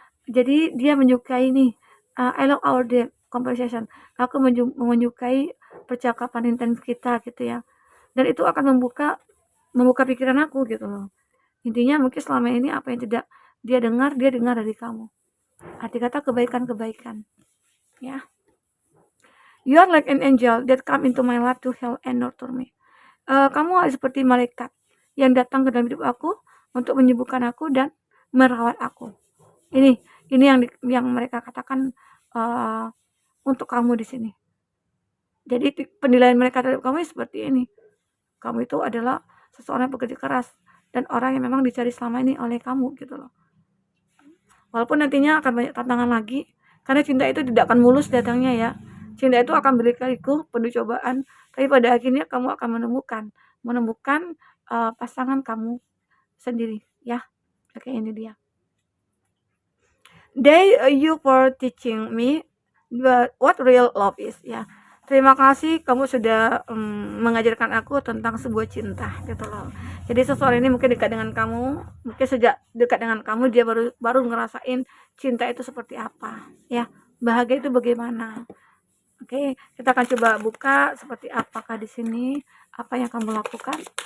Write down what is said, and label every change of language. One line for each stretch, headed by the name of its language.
Indonesian: Jadi dia menyukai nih
English: I love our deep conversation.
Indonesian: Aku menyukai percakapan intens kita gitu ya. Dan itu akan membuka pikiran aku gitu loh. Intinya mungkin selama ini apa yang tidak dia dengar dari kamu. Arti kata kebaikan-kebaikan. Ya.
English: You are like an angel that come into my life to help and nurture me.
Indonesian: Kamu seperti malaikat yang datang ke dalam hidup aku untuk menyembuhkan aku dan merawat aku. Ini yang mereka katakan untuk kamu di sini. Jadi penilaian mereka terhadap kamu seperti ini. Kamu itu adalah seseorang yang bekerja keras dan orang yang memang dicari selama ini oleh kamu gitu loh. Walaupun nantinya akan banyak tantangan lagi, karena cinta itu tidak akan mulus datangnya ya. Cinta itu akan berliku-liku, penuh cobaan, tapi pada akhirnya kamu akan menemukan pasangan kamu sendiri ya. Oke, ini dia.
English: You for teaching me what real love is ya.
Indonesian: Terima kasih kamu sudah mengajarkan aku tentang sebuah cinta gitu loh. Jadi seseorang ini mungkin dekat dengan kamu, mungkin sejak dekat dengan kamu dia baru ngerasain cinta itu seperti apa ya. Bahagia itu bagaimana. Oke, kita akan coba buka seperti apakah di sini apa yang kamu lakukan.